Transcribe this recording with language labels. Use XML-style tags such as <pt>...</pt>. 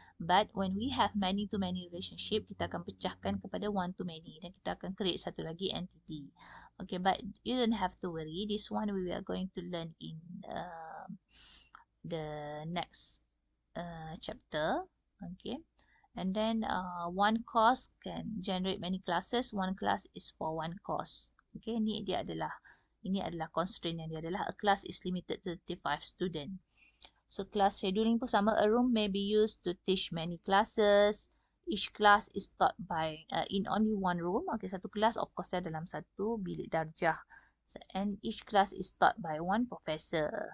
<en>But when we have many to many relationship,</en> <ms>kita akan pecahkan kepada</ms> <en>one to many</en> <ms>dan kita akan</ms> <en>create</en> <ms>satu lagi</ms> <en>entity. Okay, but you don't have to worry. This one we are going to learn in the next chapter. Okay, And then one course can generate many classes. One class is for one course. Okay,</en> <ms>ini adalah constraint yang dia adalah</ms> <en>a class is limited to 35 student.</en> <ms>So class scheduling pun sama.</ms> <en>A room may be used to teach many classes. Each class is taught by in only one room. Okay,</en> <ms>satu kelas</ms> <en>of course</en> <ms>dia dalam satu bilik darjah.</ms> <en>So, and each class is taught by one professor.</en>